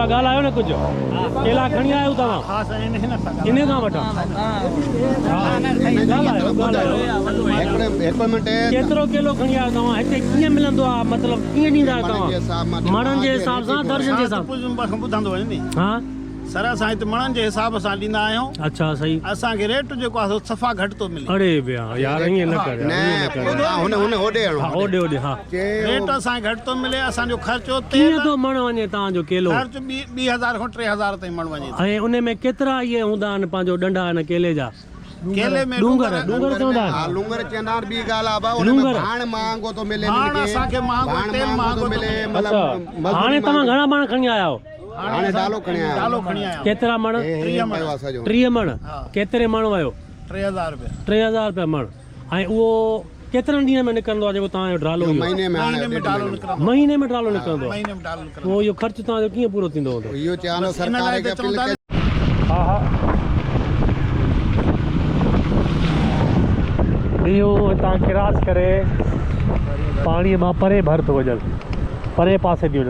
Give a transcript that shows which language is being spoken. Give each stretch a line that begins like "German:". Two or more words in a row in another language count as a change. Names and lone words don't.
Sindhi: अबा ॻाल्हायो न कुझु, केला खणी आहियो तव्हां? इन खां वठां केतिरो केलो खणी आहियो तव्हां? हिते कीअं मिलंदो आहे, मतिलबु कीअं ॾींदा आहियो तव्हां? मणनि जे हिसाब सां, दर्जन जे हिसाब सां? ॿुधंदो वञे नी हा सर, असां हिते मणनि जे हिसाब सां ॾींदा आहियूं। अच्छा सही। असांखे रेट जेको आहे सफ़ा घटि थो मिले। अरे भैया यार ईअं न कर, होॾे होॾे हा रेट असांखे घटि थो मिले। असांजो ख़र्चो कीअं थो मण वञे तव्हांजो केलो? ख़र्च 2000 खां 3000 ताईं मण वञे। ऐं उन में केतिरा इहे हूंदा आहिनि पंहिंजो डंडा आहिनि केले जा? केले में डूंगर चवंदा आहिनि। लूंगर चवंदा आहिनि, ॿी ॻाल्हि आहे भाउ, उनमें भाण महांगो थो मिले, असांखे महांगो तेल महांगो थो मिले। अच्छा हाणे तव्हां घणा मण खणी आया आहियो? हाणे डालो खणी आया। केतिरा मण? 30 मण। केतिरे मण वियो? 3000 रुपया। 3000 रुपया मण। ऐं उहो केतिरनि ॾींहंनि में निकिरंदो आहे जेको तव्हांजो डालो? महीने में डालो निकिरंदो। महीने में डालो निकिरंदो आहे? महीने में डालो निकिरंदो। पोइ इहो ख़र्चु तव्हांजो कीअं पूरो थींदो हूंदो? इहो चवंदो सरकार खे अपील कयो। हा हा इहो हितां क्रॉस करे पाणीअ मां परे भर थो वञनि, परे पासे थी वञनि।